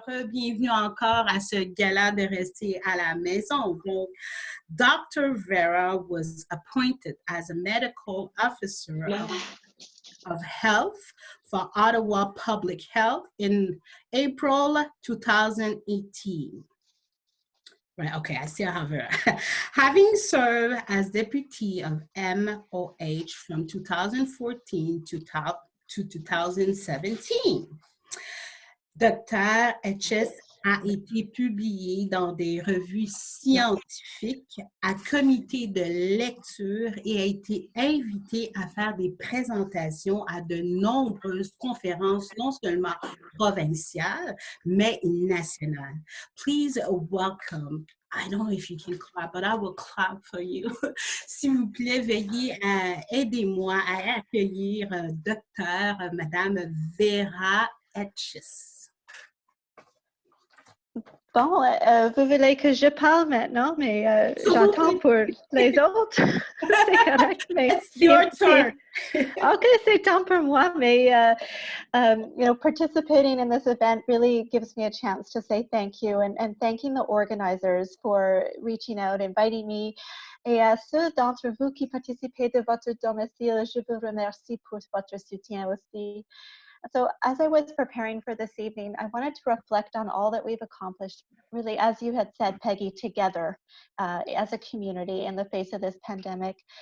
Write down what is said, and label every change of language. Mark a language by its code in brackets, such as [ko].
[fr] Bienvenue encore à ce gala de rester à la maison. Donc, Dr. [en] Vera was appointed as a medical officer of health for Ottawa Public Health in April 2018. Right, okay, I still have her. Having served as deputy of MOH from 2014 to 2017. [fr] Dr. Etches a été publié dans des revues scientifiques à comité de lecture et a été invité à faire des présentations à de nombreuses conférences, non seulement provinciales, mais nationales. [en] Please welcome. I don't know if you can clap, but I will clap for you. [fr] S'il vous plaît, veuillez aider-moi à accueillir Dr. Madame Vera Etches. Bon, vous voulez que je parle maintenant, mais j'attends pour les autres. C'est correct, mais [en] it's your turn. Okay, [fr] c'est temps pour moi, mais [en] participating in this event really gives me a chance to say thank you and thanking the organizers for reaching out, inviting me. [fr] Et à ceux d'entre vous qui participez de votre domicile, je vous remercie pour votre soutien aussi. [en] So as I was preparing for this evening, I wanted to reflect on all that we've accomplished, really, as you had said, Peggy, together as a community in the face of this pandemic.